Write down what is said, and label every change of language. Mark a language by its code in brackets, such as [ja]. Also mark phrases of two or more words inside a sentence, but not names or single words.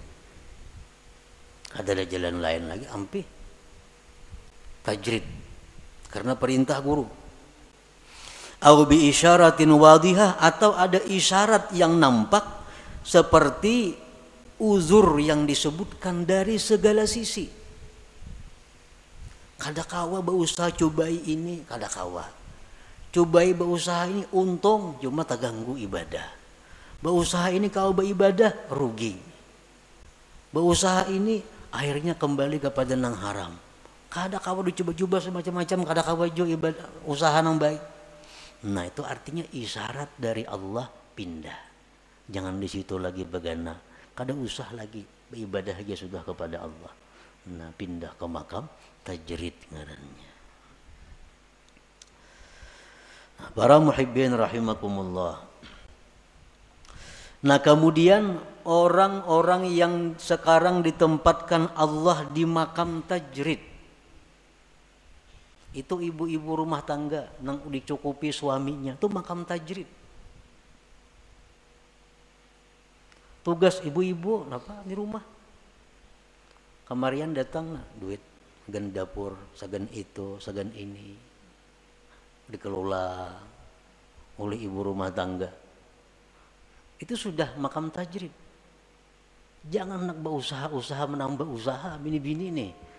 [id] Ada jalan lain lagi, ampe. Tajrid. Karena perintah guru. [ar] أو بإشارة واضحة, [id] atau ada isyarat yang nampak seperti uzur yang disebutkan dari segala sisi. [bjn] Kada kawa berusaha cobai ini, kada kawa. [id] Cobai berusaha ini untung cuma tak ganggu ibadah. Berusaha ini kalau beribadah rugi. Berusaha ini akhirnya kembali kepada nang haram. [bjn] Kada kau dicoba-coba semacam-macam, kada kau ibadah usaha nang baik. [id] Nah itu artinya isyarat dari Allah pindah. Jangan di situ lagi begana. Kada usah lagi beribadah aja sudah kepada Allah. Nah pindah ke makam tajrid ngarannya. Nah, para [ar] محبين رحمكم الله. [id] Nah kemudian orang-orang yang sekarang ditempatkan Allah di makam tajrid, itu ibu-ibu rumah tangga yang dicukupi suaminya, itu makam tajrid. Tugas ibu-ibu apa di rumah? [bjn] Kemarian datang duit, sagan dapur, sagan itu, sagan ini, dikelola oleh ibu rumah tangga. [id] Itu sudah makam tajrid. Jangan nak berusaha menambah usaha bini-bini nih.